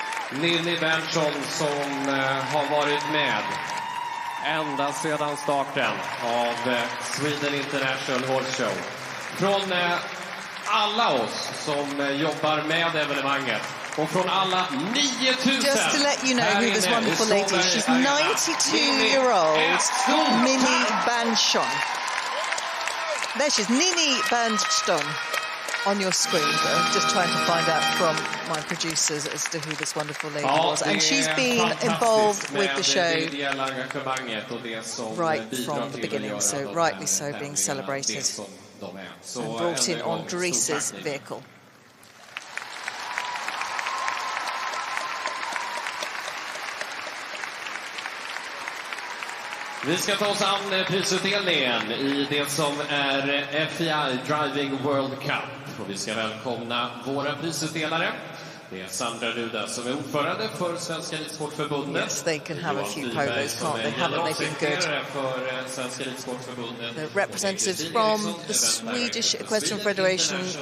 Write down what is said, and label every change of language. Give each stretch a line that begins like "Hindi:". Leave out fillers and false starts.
Swedish: Ninni Berntsson som har varit med ända sedan starten av Sweden International Horse Show. Från alla oss som jobbar med evenemanget och från alla 9000.
English: Just to let you know who this wonderful lady is. She's 92-year-old Ninni Berntsson. There she is, Ninni Berntsson on your screen. I'm just trying to find out from my producers as to who this wonderful lady was. And she's been involved with the show right from the beginning, so rightly so being celebrated and brought in on Dries' vehicle.
Swedish: Vi ska ta oss an prisutdelningen i det som är FEI Driving World Cup. Och vi ska välkomna våra prisutdelare. Det är Sandra Ruda som är ordförande för Svenska Ridsportförbundet.
English: Yes, they can have a few polos, can't they? Haven't they been good?
Swedish: För Svenska Ridsportförbundet.
English: The representatives from the Swedish Equestrian Federation.